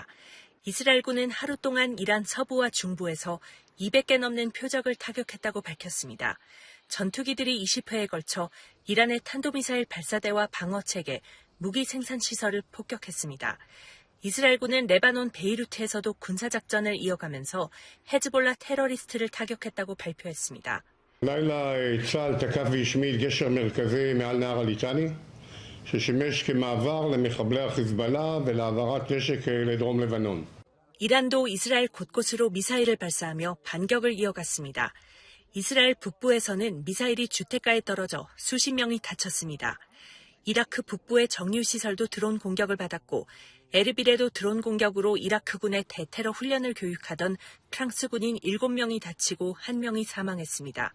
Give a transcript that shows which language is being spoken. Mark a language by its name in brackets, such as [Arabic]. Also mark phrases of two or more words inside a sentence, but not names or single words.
[Korean] 이스라엘군은 하루 동안 이란 서부와 중부에서 200개 넘는 표적을 타격했다고 밝혔습니다. 전투기들이 20회에 걸쳐 이란의 탄도미사일 발사대와 방어체계, 무기 생산 시설을 폭격했습니다. 이스라엘군은 레바논 베이루트에서도 군사작전을 이어가면서 헤즈볼라 테러리스트를 타격했다고 발표했습니다. [Hebrew] לילה צה"ל תקף והשמיד גשר מרכזי מעל נהר הליטני ששימש כמעבר למחבלי החיזבאללה ולהעברת נשק לדרום לבנון. [Korean] 이란도 이스라엘 곳곳으로 미사일을 발사하며 반격을 이어갔습니다. 이스라엘 북부에서는 미사일이 주택가에 떨어져 수십 명이 다쳤습니다. 이라크 북부의 정유시설도 드론 공격을 받았고 에르빌에도 드론 공격으로 이라크군의 대테러 훈련을 교육하던 프랑스 군인 7명이 다치고 1명이 사망했습니다.